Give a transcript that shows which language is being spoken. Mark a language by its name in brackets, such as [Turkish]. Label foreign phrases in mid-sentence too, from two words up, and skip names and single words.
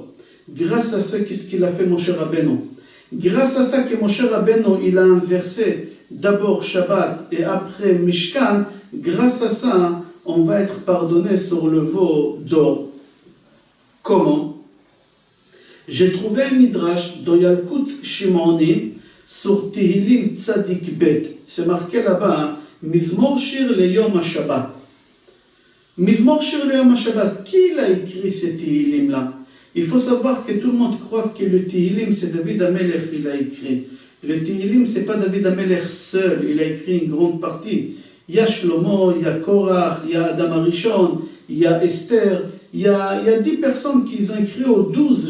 [French] Grâce à ce qu'il a fait Moshe Rabbeinu. Grâce à ça que Moshe Rabbeinu, il a inversé d'abord Shabbat et après Mishkan, grâce à ça, on va être pardonné sur le Vodor. Comment? J'ai trouvé un midrash dans Yalkut Shimoni sur Tehillim Tzadik Bet. C'est marqué là-bas, [Hebrew] מזמור שיר ליום השבת. מזמור שיר ליום השבת. [French] Qui l'a écrit ce Tehillim-là? Il faut savoir que tout le monde croit que le Tehillim, c'est David HaMelech, il l'a écrit. Le Tehillim, c'est pas David HaMelech seul, il a écrit une grande partie. Il y a Shlomo, il y a Korach, il y a Adam Arishon, il y a Esther, il y a 10 personnes qui ont écrit aux 12.